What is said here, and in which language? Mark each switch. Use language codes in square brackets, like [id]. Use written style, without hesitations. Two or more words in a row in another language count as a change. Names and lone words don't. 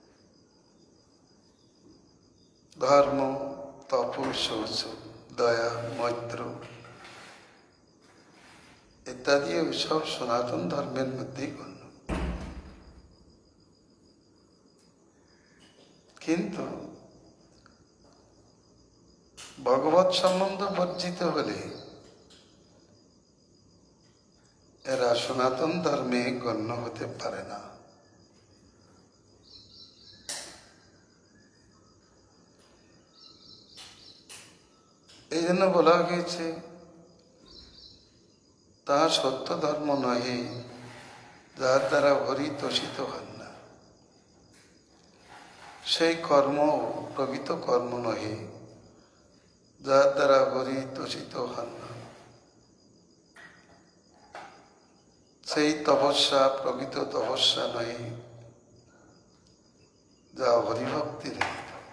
[bn] ধর্ম তপ শৌচ দয়া মৈত্র ইত্যাদি সব সনাতন ধর্মের মধ্য গণ্য, কিন্তু ভগবত সম্বন্ধ বর্জিত হলে এরা সনাতন ধর্মে গণ্য হতে পারে না। एजন্য বলা হয়েছে তাহা সত্য ধর্ম নহে যার দ্বারা হরি তোষিত হন না, সেই কর্ম প্রকৃত কর্ম নহে যার দ্বারা হরি তোষিত হন না, সেই তপস্যা প্রকৃত তপস্যা নহে যা হরিভক্তি রহিত।